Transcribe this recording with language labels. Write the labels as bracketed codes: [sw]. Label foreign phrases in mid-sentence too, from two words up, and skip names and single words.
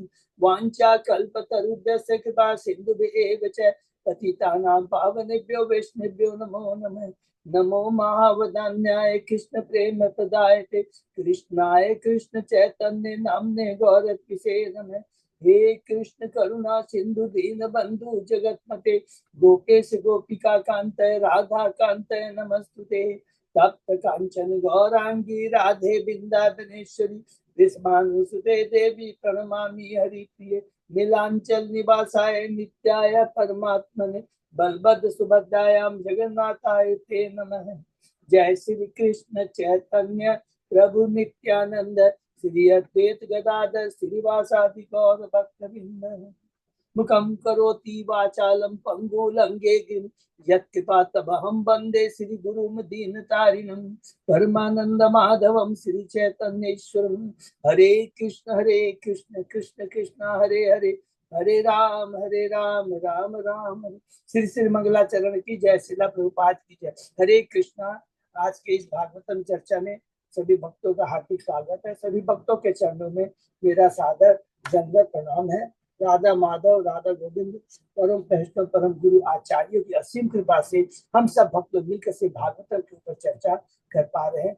[sa] वाञ्छा कल्पतरुभ्यश्च कृपा सिन्धुभ्येव च पतितानां पावनेभ्यो वैष्णवेभ्यो नमो नमः। नमो महावदान्याय कृष्ण प्रेम प्रदायते कृष्णाय कृष्ण चैतन्य नामने गौरत्विषे नमः। हे कृष्ण करुणा सिंधु दीन बंधु जगतपते गोपेश गोपिका कांत राधा कांत नमस्तुते। तप्त कांचन गौरांगी राधे बिंदावनेश्वरी विस्मानुसुते देवी प्रणमामि हरिप्रिये। नीलांचल निवासाय नित्याय परमात्मने बलभद्र सुभद्रायां जगन्नाथाय ते नमः। जय श्री कृष्ण चैतन्य प्रभु नित्यानंद श्री अद्वैत गदाधर श्रीवासादि गौर भक्तवृंद। मुखं करोति वाचालं पंगुलंघे यत्कृपातमहं वन्दे श्री गुरुं दीनतारिणं परमानंद माधवं श्री चैतन्येश्वरं। हरे कृष्ण कृष्ण कृष्ण हरे हरे हरे राम राम राम हरे। [hi] श्री श्री मंगलाचरण की जय, श्रीला प्रभुपाद की जय। हरे कृष्णा। आज के इस भागवतम चर्चा में सभी भक्तों का हार्दिक स्वागत है। सभी भक्तों के चरणों में मेरा सादर दंडवत प्रणाम है। राधा माधव राधा गोविंद परम वैष्णव परम गुरु आचार्यों की असीम कृपा से हम सब भक्त लोग मिलकर से भागवतम के ऊपर चर्चा कर पा रहे हैं।